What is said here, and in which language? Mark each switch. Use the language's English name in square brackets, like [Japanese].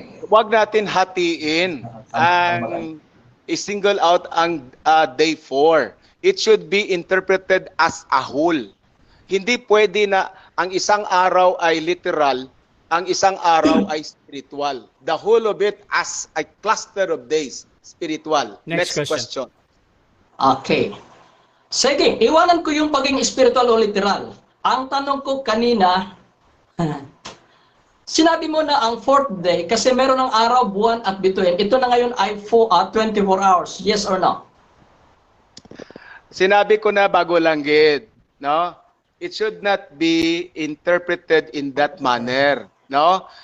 [Filipino] Huwag natin hatiin ang i-single out ang day 4. [English] It should be interpreted as a whole. [Filipino] Hindi pwede na ang isang araw ay literal, ang isang araw ay spiritual. [English] The whole of it as a cluster of days, spiritual. Next question. [Filipino] Okay. Sige, iwanan ko yung pagiging spiritual o literal. Ang tanong ko kanina, sinabi mo na ang fourth day, kasi meron ng araw, buwan, at bituin, ito na ngayon ay 24 hours, [English] yes or no? [Filipino] Sinabi ko na bago langgit, no? [English] It should not be interpreted in that manner, no?